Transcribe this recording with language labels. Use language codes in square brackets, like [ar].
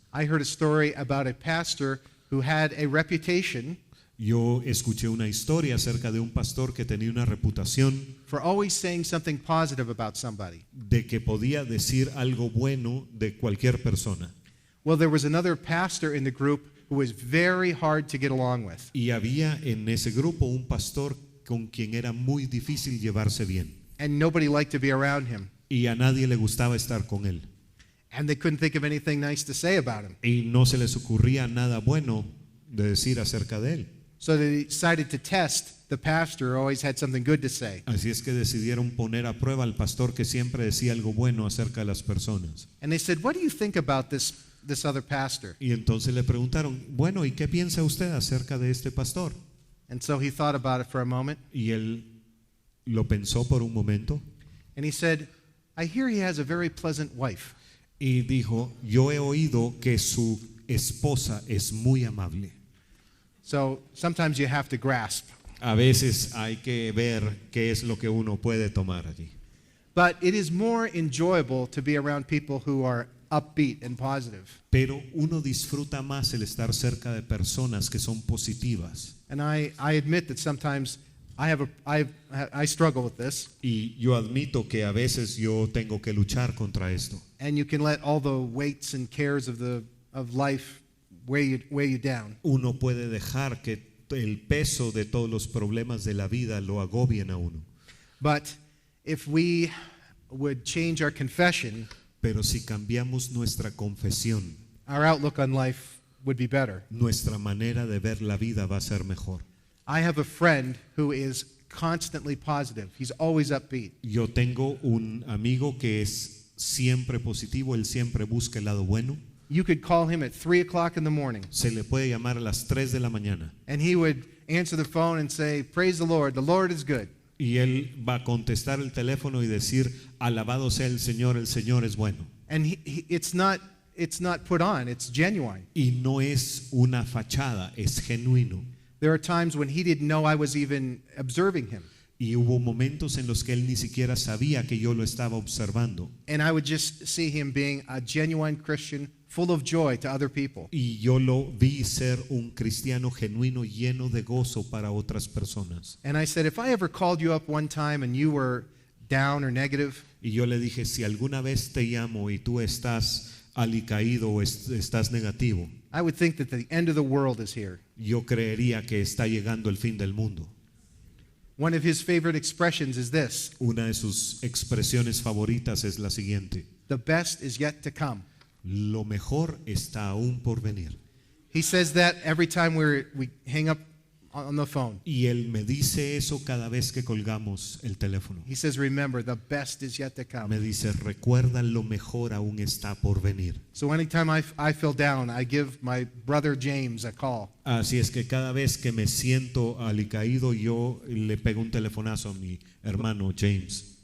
[en] I heard a story about a pastor who had a reputation [es] Yo escuché una historia acerca de un pastor que tenía una reputación [en] for always saying something positive about somebody. [es] de que podía decir algo bueno de cualquier persona. [en] Well, there was another pastor in the group who was very hard to get along with. [es] Y había en ese grupo un pastor con quien era muy difícil llevarse bien. [en] And nobody liked to be around him. [es] Y a nadie le gustaba estar con él. [en] And they couldn't think of anything nice to say about him. [es] Y no se les ocurría nada bueno de decir acerca de él. [en] So they decided to test the pastor who always had something good to say. [es] Así es que decidieron poner a prueba al pastor que siempre decía algo bueno acerca de las personas. [en] And they said, "What do you think about this other pastor?" [es] Y entonces le preguntaron, bueno, ¿y qué piensa usted acerca de este pastor? [en] And so he thought about it for a moment. [es] Y él lo pensó por un momento [en] And he said, "I hear he has a very pleasant wife." [es] y dijo, yo he oído que su esposa es muy amable. [en] So sometimes you have to grasp. [es] A veces hay que ver qué es lo que uno puede tomar allí. [en] But it is more enjoyable to be around people who are upbeat and positive. [es] Pero uno disfruta más el estar cerca de personas que son positivas. [en] And I admit that sometimes I struggle with this. [es] Y yo admito que a veces yo tengo que luchar contra esto. [en] And you can let all the weights and cares of life weigh you down. [es] Uno puede dejar que el peso de todos los problemas de la vida lo agobien a uno. [en] But if we would change our confession, [es] Pero si cambiamos nuestra confesión, [en] our outlook on life would be better. [es] nuestra manera de ver la vida va a ser mejor. [en] I have a friend who is constantly positive. He's always upbeat. [es] Yo tengo un amigo que es siempre positivo, él siempre busca el lado bueno. [en] You could call him at 3 o'clock in the morning, [es] Se le puede llamar a las 3 de la mañana [en] and he would answer the phone and say, "Praise the Lord is good." [es] y él va a contestar el teléfono y decir, alabado sea el Señor es bueno. [en] And it's not put on, it's genuine. [es] Y no es una fachada, es genuino. [en] There are times when he didn't know I was even observing him. [es] Y hubo momentos en los que él ni siquiera sabía que yo lo estaba observando. [en] And I would just see him being a genuine Christian, full of joy to other people. [es] Y yo lo vi ser un cristiano genuino, lleno de gozo para otras personas. [en] And I said, if I ever called you up one time and you were down or negative, [es] Y yo le dije, si alguna vez te llamo y tú estás alicaído o estás negativo, [en] I would think that the end of the world is here. [es] yo creería que está llegando el fin del mundo. [en] One of his favorite expressions is this: [es] Una de sus expresiones favoritas es la siguiente: [en] the best is yet to come. [es] lo mejor está aún por venir. [en] He says that every time we hang up on the phone. [es] Y él me dice eso cada vez que colgamos el teléfono. [en] He says, remember, the best is yet to come. [es] Me dice, recuerda, lo mejor aún está por venir. [en] So anytime I feel down, I give my brother James a call. [es] Así es que cada vez que me siento alicaído, yo le pego un telefonazo a mi hermano James.